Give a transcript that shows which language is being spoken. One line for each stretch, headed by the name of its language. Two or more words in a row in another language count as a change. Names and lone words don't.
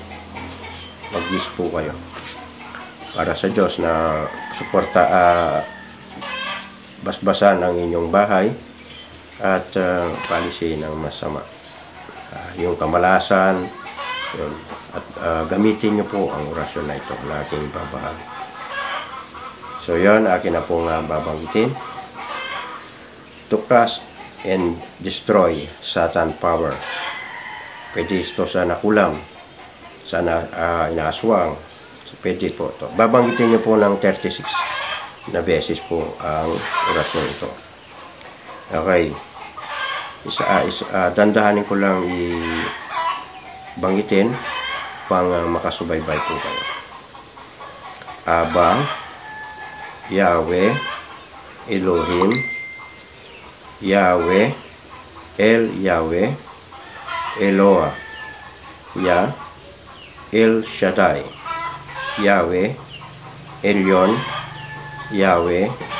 Filipino: Mag-wish po kayo para sa Diyos na suporta, basbasan ang inyong bahay at paalisin ang masama, yung kamalasan, yun. At gamitin nyo po ang orasyon na ito na aking babahagi. So yun, akin na po nga babanggitin.
English: To crush and destroy Satan power.
Filipino: Pwede ito sa nakulam, sa inaaswang. Pwede po ito. Babanggitin nyo po ng 36 na beses po ang orasyon ito. Okay. Dandahanin ko lang banggitin pang makasubaybay po kayo. Aba, Yahweh, Elohim, Yahweh, Yahweh, Eloah, El Shaddai, Yahweh, Elyon, Yahweh,